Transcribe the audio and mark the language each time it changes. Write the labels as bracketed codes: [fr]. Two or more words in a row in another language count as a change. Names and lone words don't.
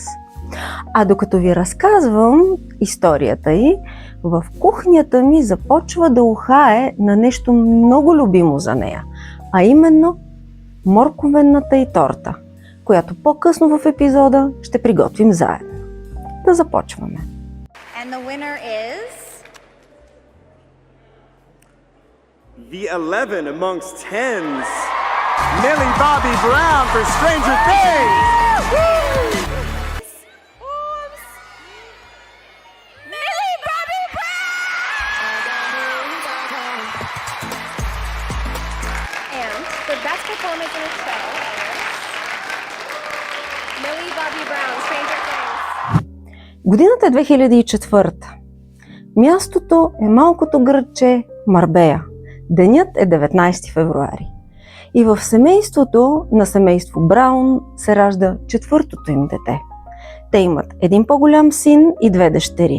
[bg] А докато ви разказвам историята й, в кухнята ми започва да ухае на нещо много любимо за нея, а именно морковената й торта, която по-късно в епизода ще приготвим заедно. Да започваме. [en] And the winner is... The 11 amongst 10s, Millie Bobby Brown for Stranger Things! Millie Bobby Brown! And the best performance in the show is Millie Bobby Brown, Stranger Things. [bg] Годината е 2004. Мястото е малкото градче Марбея. Денят е 19 февруари. И в семейството на семейство Браун се ражда четвъртото им дете. Те имат един по-голям син и две дъщери.